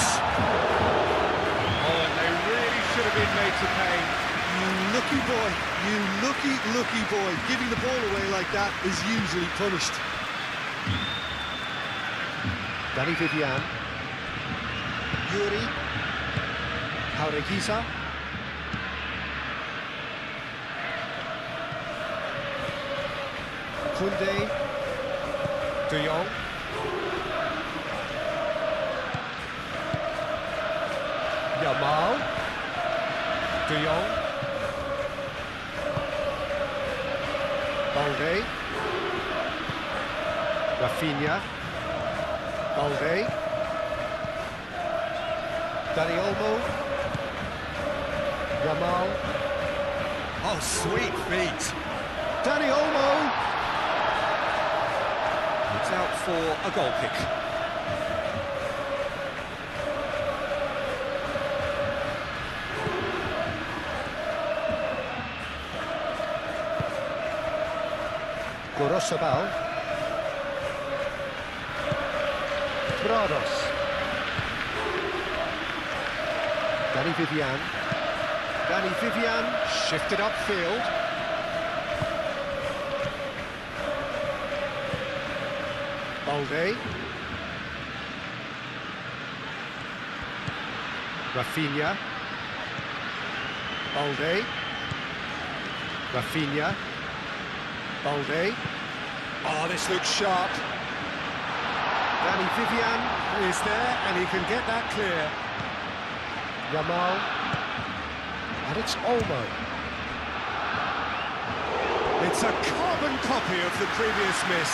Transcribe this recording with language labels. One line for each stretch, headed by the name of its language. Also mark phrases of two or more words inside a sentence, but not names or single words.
English: Oh, and they really should have been made to pay. You lucky boy, you lucky boy. Giving the ball away like that is usually punished. Danny Vivian. Yuri. Jaureguisa. Koundé. De Jong. Yamal. De Jong. Balde. Rafinha. Balde. Dani Olmo. Yamal. Oh, sweet feet. Dani Olmo. It's out for a goal kick. Gorosabal. Prados. Danny Vivian. Danny Vivian shifted upfield. Balde. Rafinha. Balde. Rafinha. Balde. Oh, this looks sharp. Danny Vivian is there, and he can get that clear. Yamal. And it's Olmo. It's a carbon copy of the previous miss.